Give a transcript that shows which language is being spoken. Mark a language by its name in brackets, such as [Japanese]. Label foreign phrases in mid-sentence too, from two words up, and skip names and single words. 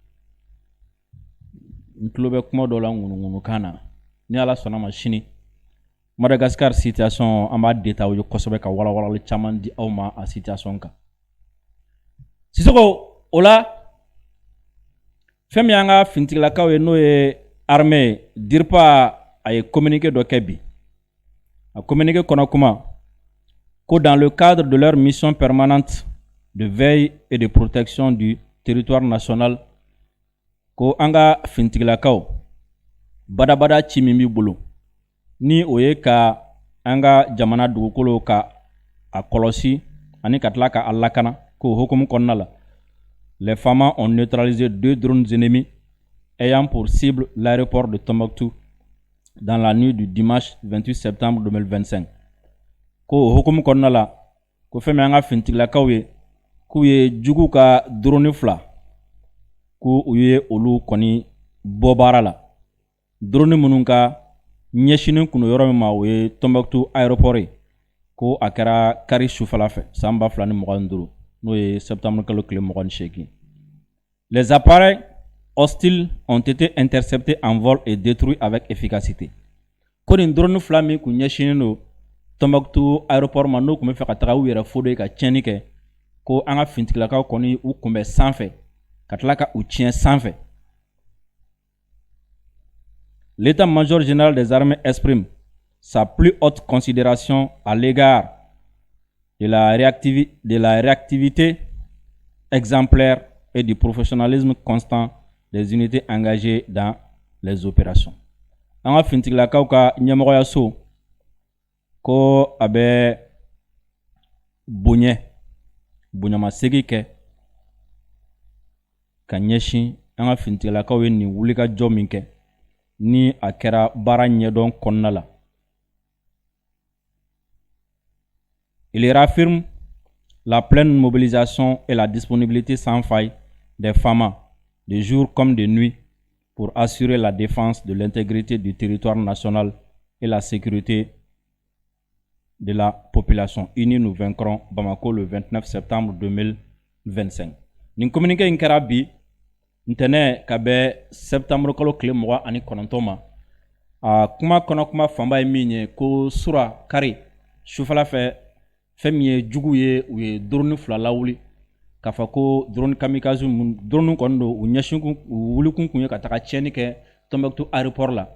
[Bambara] n tulo bɛ kuma dɔ la ŋunuŋunukan na ni ala sɔnna ma sini Madagascar situation an b'a détaillé o ye kosɛbɛ ka walawalali caman di aw ma a situation kan Sisoko o la fɛn min y'an ka finitigilakaw ye n'o ye armée DIRPA a ye communiqué dɔ kɛ bi a communiqué kɔnɔ kuma ko [French] dans le cadre de leur mission permanente de veille et de protection du territoire national [Bambara] ko an ka finitigilakaw badabada ci min b'i bolo ni o ye ka an ka jamana dugukolo ka a kɔlɔsi ani ka tila ka a lakana k'o hukumu kɔnɔna la. [French] Les FAMA ont neutralisé 2 drones ennemis ayant pour cible l'aéroport de Tombouctou dans la nuit du dimanche 28 septembre 2025. [Bambara] Ko hukumu kɔnɔna la ko fɛn min an ka finitigilakaw ye k'u ye jugu ka drone 2 ko u ye olu kɔni bɔ baara la. Drone minnu ka ɲɛsinin kun yɔrɔ min ma o ye Tombouctou aéroport ye ko a kɛra kari sufɛla fɛ san 2025 n'o ye septembre kalo tile 28. [French] Les appareils hostiles ont été interceptés en vol et détruits avec efficacité. [Bambara] Ko nin drone 2 min kun ɲɛsinin do Tombouctou aéroport ma n'o kun bɛ fɛ ka taga u yɛrɛ fo de ka tiɲɛni kɛ ko an ka finitigilakaw kɔni u kunbɛn sanfɛ ka tila ka u tiɲɛ sanfɛ. [French] L'état-major général des armées exprime sa plus haute considération à l'égard de la réactivité exemplaire et du professionnalisme constant des unités engagées dans les opérations. [Bambara] An ka finitigilakaw ka ɲɛmɔgɔyaso ko a bɛ bonyamasegin kɛ ka ɲɛsin an ka finitigilakaw ye nin wulikajɔ min kɛ ni a kɛra baara ɲɛdɔn kɔnɔna la. [French] Il réaffirme la pleine mobilisation et la disponibilité sans faille des FAMA, de jour comme de nuit, pour assurer la défense de l'intégrité du territoire national et la sécurité de la population. Unis nous vaincrons, Bamako, le 29 septembre 2025. [Bambara] Nin communiqué in kɛra bi ntɛnɛ ka bɛ septembre kalo tile 29 ma. A kuma kɔnɔ kuma fanba ye min ye ko sura kari sufɛla fɛ fɛn min ye jugu ye u ye drone 2 lawuli k'a fɔ ko [French] drone kamikaze [Bambara] drone kɔni do u ɲɛsin u wulikun kun ye ka taga tiɲɛni kɛ Tombouctou aéroport la.